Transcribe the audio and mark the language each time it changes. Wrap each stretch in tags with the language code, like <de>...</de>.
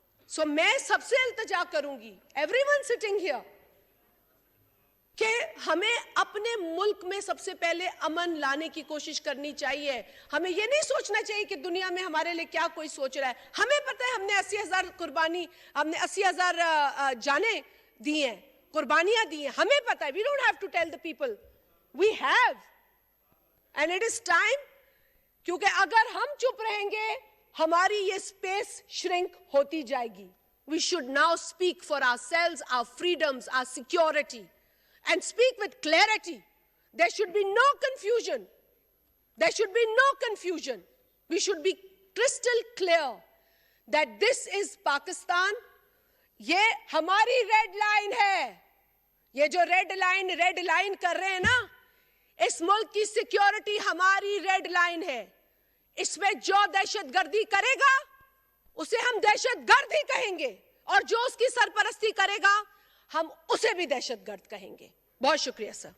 <ur>سو میں سب سے التجا کروں گی,</ur> <en>everyone sitting here,</en> <ur>کہ ہمیں اپنے ملک میں سب سے پہلے امن لانے کی کوشش کرنی چاہیے. ہمیں یہ نہیں سوچنا چاہیے کہ دنیا میں ہمارے لیے کیا کوئی سوچ رہا ہے. ہمیں پتہ ہے ہم نے 80,000 قربانی, ہم نے 80,000 جانیں دی ہیں, قربانیاں دی ہیں. ہمیں پتہ ہے.</ur> <en>We don't have to tell the people. We have. And it is time.</en> <ur>کیونکہ اگر ہم چپ رہیں گے ہماری یہ اسپیس شرنک ہوتی جائے گی.</ur> <en>We should now speak for ourselves, our freedoms, our security. And speak with clarity. There should be no confusion. There should be no confusion. We should be crystal clear that this is Pakistan.</en> <ur>یہ ہماری red line ہے. یہ جو red line کر رہے ہیں نا, اس ملک کی سیکیورٹی ہماری ریڈ لائن ہے. اس میں جو دہشت گردی کرے گا اسے ہم دہشت گرد ہی کہیں گے, اور جو اس کی سرپرستی کرے گا ہم اسے بھی دہشت گرد کہیں گے. بہت شکریہ سر.</ur>